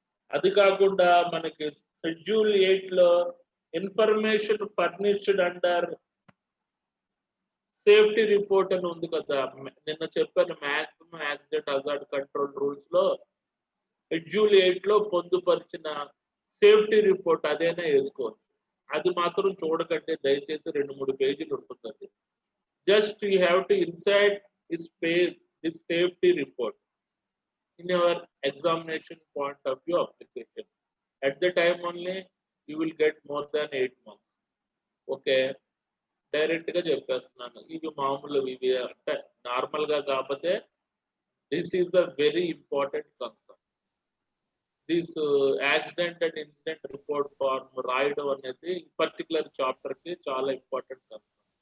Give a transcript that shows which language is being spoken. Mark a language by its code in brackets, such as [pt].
[te] అది కాకుండా మనకి షెడ్యూల్ 8 లో information furnished under safety report అని ఉంది కదా, నిన్న చెప్పాను maximum accident hazard control rules లో షెడ్యూల్ 8 లో పొందుపరిచిన సేఫ్టీ రిపోర్ట్ అదేనా వేసుకోవచ్చు. అది మాత్రం చూడకండి దయచేసి, 2-3 పేజీలు ఉంటుందండి. [en] Just you have to inside this safety report in your examination point of view application. At the time only you will get more than 8 marks. [te] Okay, direct గా చెప్పేస్తున్నాను, ఇవి మామూలు, ఇవి అంటే నార్మల్ గా కాకపోతే [en] This is the very important concern. [te] This accident and incident report form రాయడం అనేది పర్టికులర్ చాప్టర్ కి చాలా ఇంపార్టెంట్ కన్సర్న్.